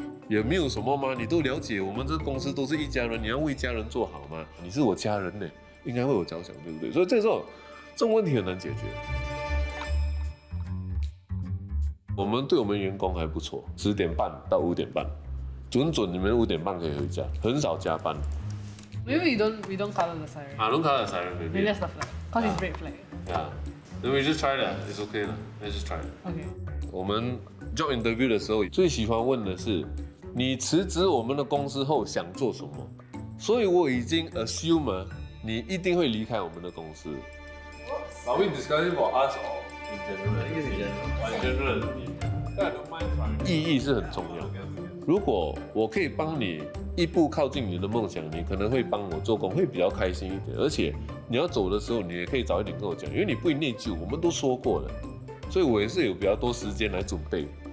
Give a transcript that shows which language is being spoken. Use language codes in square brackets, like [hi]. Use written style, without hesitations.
[zh] 也没有什么嘛，你都了解，我们这个公司都是一家人，你要为家人做好嘛。你是我家人呢，应该为我着想，对不对？所以这种问题很难解决。我们对我们员工还不错，10点半到5点半，准你们5点半可以回家，很少加班。 [en] Maybe we don't color the siren. Don't color the siren, maybe. Maybe that's the flag, cause it's red flag. Yeah, then we just try that. It's okay 了 Let's just try it. Okay. [zh] 我们 job interview 的时候，最喜欢问的是。你辞职我们的公司后想做什么？所以我已经 assume 你一定会离开我们的公司。 [en] Are we discussing for us or in general? In general. [zh] 意义是很重要。如果我可以帮你一步靠近你的梦想，你可能会帮我做工，会比较开心一点。而且你要走的时候，你也可以早一点跟我讲，因为你不会内疚，我们都说过了，所以我也是有比较多时间来准备。